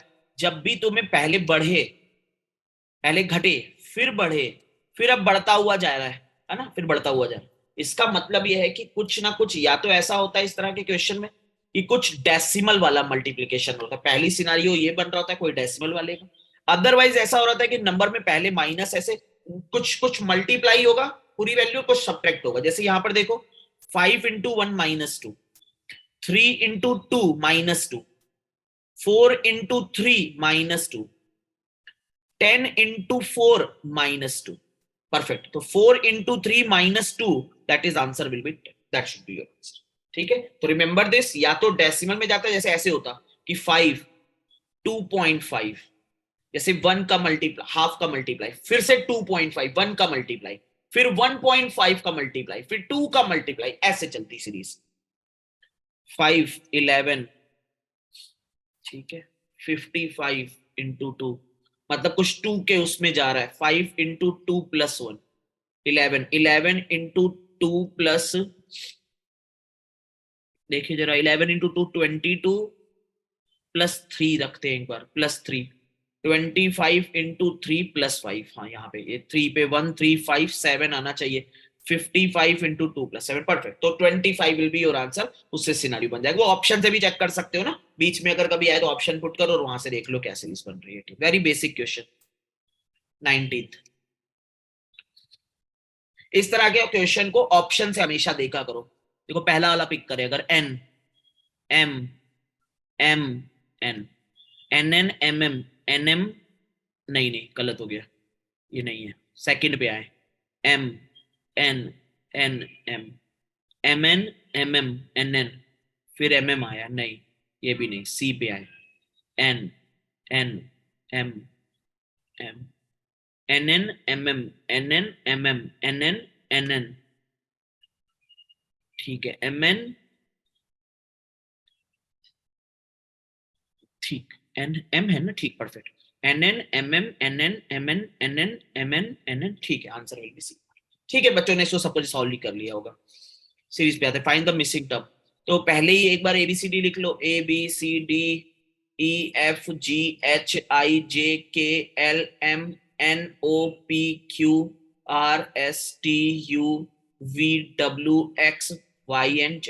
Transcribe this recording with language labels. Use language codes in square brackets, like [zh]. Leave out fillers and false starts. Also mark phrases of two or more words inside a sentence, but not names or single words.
[hi] जब भी तुम्हें पहले बढ़े, पहले घटे, फिर बढ़े, फिर अब बढ़ता हुआ जा रहा है ना, फिर बढ़ता हुआ जा रहा है, इसका मतलब यह है कि कुछ ना कुछ या तो ऐसा होता है इस तरह के क्वेश्चन में कि कुछ डेसिमल वाला मल्टीप्लिकेशन होता है. पहली सिनारियो ये बन रहा होता है कोई डेसिमल वाले का. अदरवाइज ऐसा हो रहा था कि नंबर में पहले माइनस, ऐसे कुछ कुछ मल्टीप्लाई होगा पूरी वैल्यू, कुछ सब्ट्रैक्ट होगा. जैसे यहां पर देखो [en] 5 into 1 minus 2, 3 into 2 minus 2, 4 into 3 minus 2, 10 into 4 minus 2. Perfect. तो 4 into 3 minus 2, that is answer will be 10. That should be your answer. [hi] ठीक है, तो [en] remember this, [hi] या तो डेसिमल में जाता है जैसे ऐसे होता कि 5 2.5, जैसे 1 का मल्टीप्लाई, हाफ का मल्टीप्लाई, फिर से 2.5, 1 का मल्टीप्लाई, फिर 1.5 का मल्टीप्लाई, फिर 2 का मल्टीप्लाई, ऐसे चलती सीरीज. 5 11, ठीक है, 55 into 2, मतलब कुछ 2 के उसमें जा रहा है. [en] 5 into 2 plus 1 11, 11 into 2 plus, [hi] देखिए जरा, 11 [en] into 2 22 plus [hi] 3 रखते हैं एक बार, [en] plus 3, 25 into 3 plus 5. [hi] हाँ यहाँ पे ये 3 पे 1 3 5 7 आना चाहिए. [en] 55 into 2 plus 7. परफेक्ट. तो 25 will be your answer. [hi] उससे सिनारियो बन जाएगा. वो ऑप्शन से भी चेक कर सकते हो ना, बीच में अगर कभी आए तो ऑप्शन पुट करो और वहां से देख लो क्या सीरीज बन रही है. [en] very basic question. [hi] 19th, इस तरह के क्वेश्चन को ऑप्शन से हमेशा देखा करो. देखो पहला वाला पिक करे, अगर [en] N M M N N N M M N M, [hi] नहीं नहीं गलत हो गया, ये नहीं है. सेकंड पे आए, [en] M N N M M N M M N N, [hi] फिर एम एम आया, नहीं ये भी नहीं. सी पे आए, [en] N N M M N N M M N N M M N N N N, [hi] ठीक है, [en] M N, [hi] ठीक, [en] N M [hi] है ना, ठीक, परफेक्ट. [en] N N M M N N M N N N M N N N, [hi] ठीक है, [en] answer will be C. [hi] ठीक है बच्चों ने इसको सब कुछ सॉल्व कर लिया होगा. सीरीज पे आते हैं, [en] find the missing term. [hi] तो पहले ही एक बार एबीसीडी लिख लो. [en] A B C D E F G H I J K L M N O P Q R S T U V W X Y and Z.